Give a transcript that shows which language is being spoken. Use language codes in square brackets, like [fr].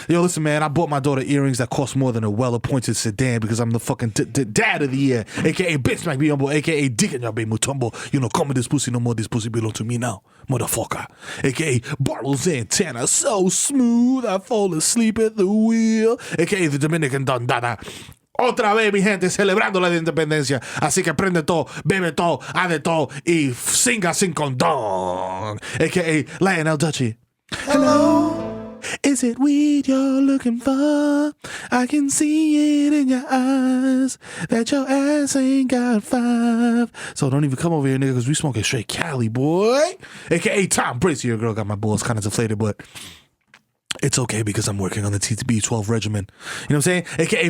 [en] Yo, listen, man, I bought my daughter earrings that cost more than a well-appointed sedan because I'm the fucking dad of the year. A.K.a. Bitch Mac Be Humble. A.K.a. Dick and Y'all Be Mutombo. You know, come with this pussy no more. This pussy belong to me now. Motherfucker. A.K.a. Bartles Antenna. So smooth, I fall asleep at the wheel. A.K.a. the Dominican Dondada. [es] Otra vez, mi gente, celebrando la independencia. Así que prende todo, bebe todo, hace todo y singa sin condón. [en] A.K.a. Lionel Dutchy. Hello, is it weed you're looking for? I can see it in your eyes that your ass ain't got 5. So don't even come over here, nigga, because we smoking straight Cali, boy. A.K.a. Tom Bracey. Your girl got my balls kind of deflated, but it's okay because I'm working on the TB12 regimen. You know what I'm saying? A.k.a.